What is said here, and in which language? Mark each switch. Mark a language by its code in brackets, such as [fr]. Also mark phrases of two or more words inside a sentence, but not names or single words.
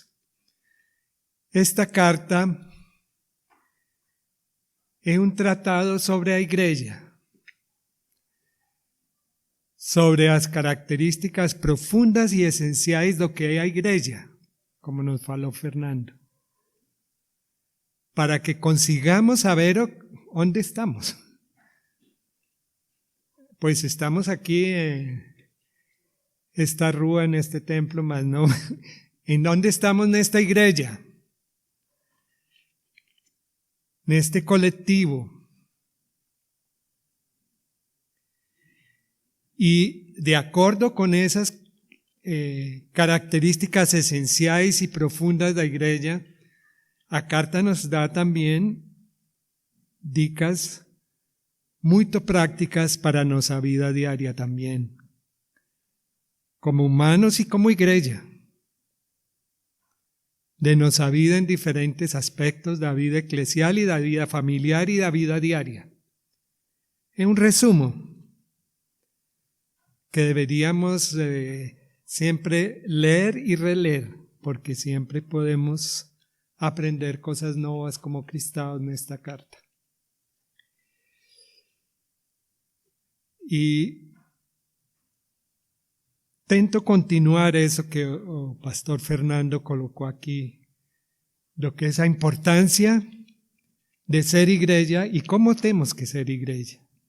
[pt] Esta carta é um tratado sobre a igreja, sobre as características profundas e essenciais do que é a igreja, como nos falou Fernando, para que consigamos saber onde estamos. [es] Pues estamos aquí en esta rúa, en este templo, mas no, ¿en dónde estamos en esta igreja? En este colectivo. Y de acuerdo con esas características [pt] esenciais y profundas da igreja, a carta nos dá também dicas muito prácticas para nossa vida diária também, como humanos e como igreja, de nossa vida em diferentes aspectos da vida eclesial e da vida familiar e da vida diária. É um resumo que deveríamos sempre ler e reler, porque sempre podemos aprender [es] cosas nuevas [pt] como cristãos nesta carta. E tento continuar isso que o pastor Fernando colocou aqui, do que é a importância de ser igreja e como temos que ser igreja.